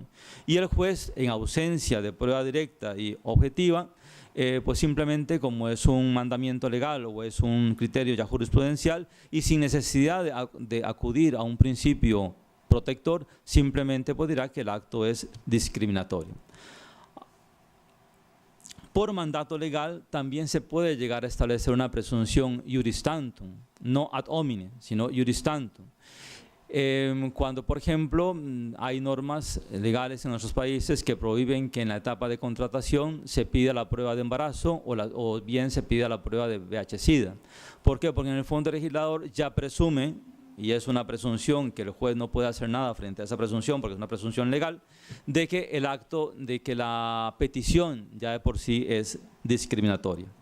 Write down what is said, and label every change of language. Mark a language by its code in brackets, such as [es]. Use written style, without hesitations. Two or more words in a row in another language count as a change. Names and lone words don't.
[es] Y el juez, en ausencia de prueba directa y objetiva, pues simplemente como es un mandamiento legal o es un criterio ya jurisprudencial y sin necesidad de acudir a un principio protector, simplemente pues dirá que el acto es discriminatorio. Por mandato legal también se puede llegar a establecer una presunción [la] iuris tantum, [es] no [la] ad hominem, [es] sino [la] iuris tantum. [es] Cuando, por ejemplo, hay normas legales en nuestros países que prohíben que en la etapa de contratación se pida la prueba de embarazo o bien se pida la prueba de VIH-Sida. ¿Por qué? Porque en el fondo el legislador ya presume, y es una presunción que el juez no puede hacer nada frente a esa presunción porque es una presunción legal, de que el acto, de que la petición ya de por sí es discriminatoria.